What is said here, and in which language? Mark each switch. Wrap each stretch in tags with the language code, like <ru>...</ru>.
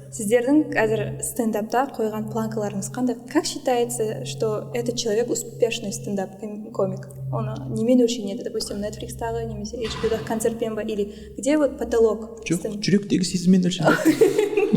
<kk>Сіздердің қазір стендапта қойған планкаларыңыз қандай?</kk> <ru>Как считается, что этот человек успешный стендап-комик?</ru> <kk>Он немен өлшенеді, допустим, Netflix-тағы, немесе HBO-дағы концертпен ба,</kk> <ru>или где вот потолок?</ru> <kk>Жоқ, жүректегі сезіммен өлшенеді.</kk>